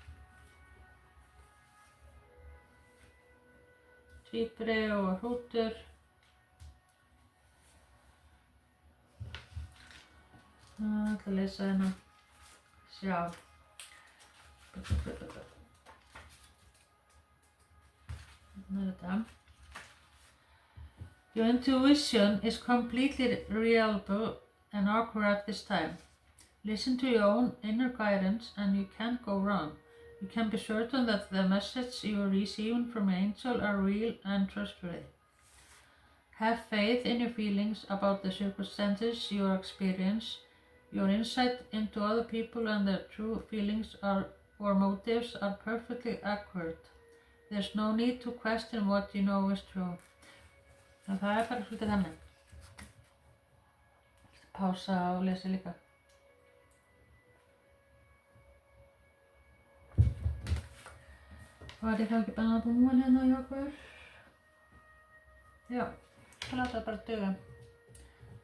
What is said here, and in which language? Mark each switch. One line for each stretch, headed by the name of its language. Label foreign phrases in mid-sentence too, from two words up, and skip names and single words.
Icelandic: Tvíburi og hrútur. Það ætla að lesa hérna. Sjá. Hérna þetta.
English: Your intuition is completely reliable and accurate this time. Listen to your own inner guidance and you can't go wrong. You can be certain that the messages you are receiving from an angel are real and trustworthy. Have faith in your feelings about the circumstances you experience. Your insight into other people and their true feelings or motives are perfectly accurate. There's no need to question what you know is true.
Icelandic: Og það bara svolítið þannig. Pása og lesa líka. Var ég þá ekki bara búin hérna hjá okkur? Já, það láta það bara duga.